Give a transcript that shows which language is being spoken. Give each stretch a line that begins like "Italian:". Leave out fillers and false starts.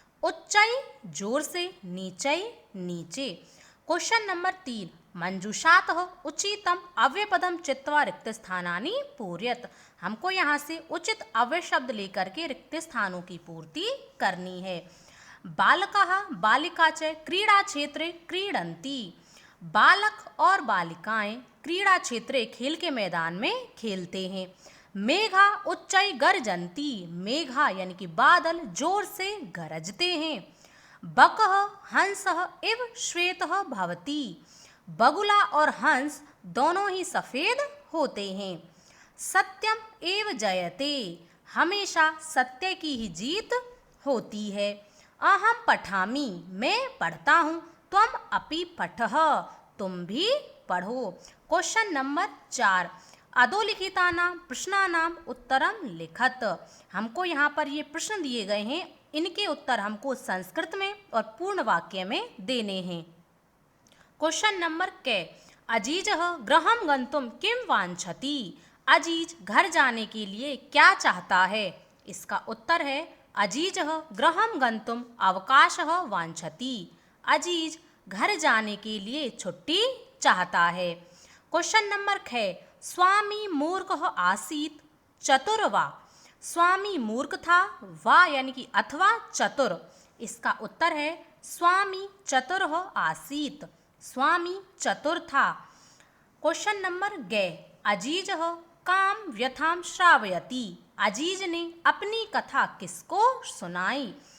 Hindi: उच्चई जोर से, नीचई नीचे। Question number 3।
Sanskrit: मंजूषातः उचितम अव्ययपदम चित्वा रिक्त स्थानानि पूर्यत।
Hindi: हमको यहाँ से उचित अव्यय शब्द लेकर के रिक्त स्थानों की पूर्ति करनी है।
Sanskrit: बालकः बालिका च क्रीड़ा क्षेत्रे क्रीडन्ति।
Hindi: बालक और बालिकाएं
Sanskrit: क्रीड़ा क्षेत्रे
Hindi: खेल के मैदान में खेलते हैं।
Sanskrit: मेघा उच्चई गर्जन्ति।
Hindi: मेघा यानी कि बादल जोर से गरजते हैं।
Sanskrit: बकः हंसः इव श्वेतः भवति।
Hindi: बगुला और हंस दोनों ही सफेद होते हैं।
Sanskrit: सत्यम एव जयते।
Hindi: हमेशा सत्य की ही जीत होती है।
Sanskrit: अहम पठामि,
Hindi: मैं पढ़ता हूँ।
Sanskrit: त्वम अपि पठः,
Hindi: तुम भी पढ़ो। Question number 4।
Sanskrit: अधोलिखितानां प्रश्नानां उत्तरम लिखत।
Hindi: हमको यहाँ पर ये प्रश्न दिए गए हैं, इनके उत्तर हमको संस्कृत में और पूर्ण वाक्य में देने हैं। क्वेश्चन नंबर के।
Sanskrit: अजीजः गृहं गन्तुं किं वाञ्छति।
Hindi: अजीज घर जाने के लिए क्या चाहता है। इसका उत्तर है
Sanskrit: अजीजः गृहं गन्तुं अवकाशः वाञ्छति।
Hindi: अजीज घर जाने के लिए छुट्टी चाहता है। Question number 6।
Sanskrit: स्वामी मूर्खः आसीत् चतुर वा।
Hindi: स्वामी मूर्ख था, वा यानी कि अथवा चतुर। इसका उत्तर है
Sanskrit: स्वामी चतुर आसीत्,
Hindi: स्वामी चतुर था। Question number 6।
Sanskrit: अजीजः काम व्यथाम श्रावयति।
Hindi: अजीज ने अपनी कथा किसको सुनाई।